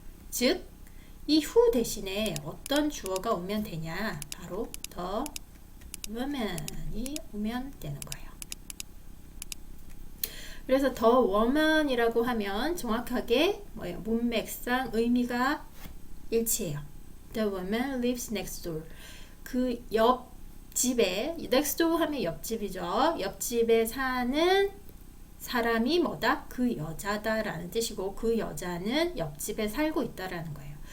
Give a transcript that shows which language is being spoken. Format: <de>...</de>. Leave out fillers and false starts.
<ko>즉, 이 who 대신에 어떤 주어가 오면 되냐? 바로 the woman이 오면 되는 거예요. 그래서 the woman이라고 하면 정확하게 뭐예요? 문맥상 의미가 일치해요.</ko> <en>The woman lives next door.</en> <ko>그 옆집에, next door 하면 옆집이죠. 옆집에 사는 사람이 뭐다? 그 여자다라는 뜻이고 그 여자는 옆집에 살고 있다라는 거예요.</ko>